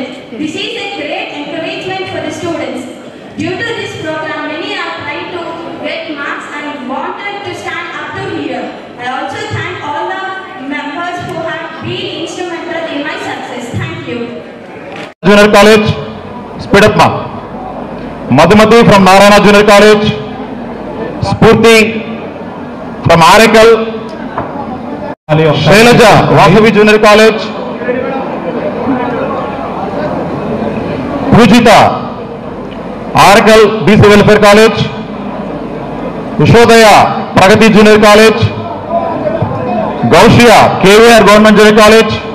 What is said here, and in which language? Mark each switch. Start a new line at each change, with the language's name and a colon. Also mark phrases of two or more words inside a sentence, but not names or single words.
English: This is a great encouragement for the students. Due to this program, many are trying to get marks and wanted to stand up to here. I also thank all the members who have been instrumental in my success. Thank you. Junior College, speed up ma. Madhumati from Narayana Junior College, Spurti from Arakal, Shailaja, Vasavi Junior College, Pujita, Arakal BC Welfare College, Ushodaya, Pragati Junior College, Gaushia, KVR Government Junior College,